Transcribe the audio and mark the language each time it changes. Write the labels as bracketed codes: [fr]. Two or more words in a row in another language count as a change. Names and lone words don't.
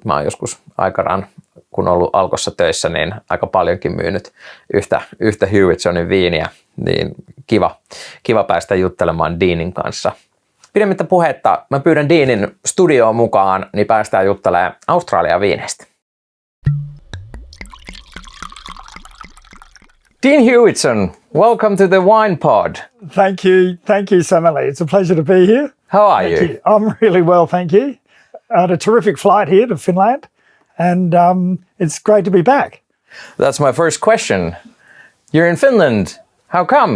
[fi] Mä oon joskus aikanaan, kun ollut Alkossa töissä, niin aika paljonkin myynyt yhtä Hewitsonin viiniä. Niin kiva päästä juttelemaan Deanin kanssa. Pidemmittä puhetta, mä pyydän Deanin studioon mukaan, niin päästään juttelemaan Australian viineistä. [en] Dean Hewitson, welcome to the Wine Pod. Thank you, Samali. It's a pleasure to be here. How are you? I'm really well, thank you. I had a terrific flight here to Finland, and it's great to be back. That's my first question. You're in Finland. How come?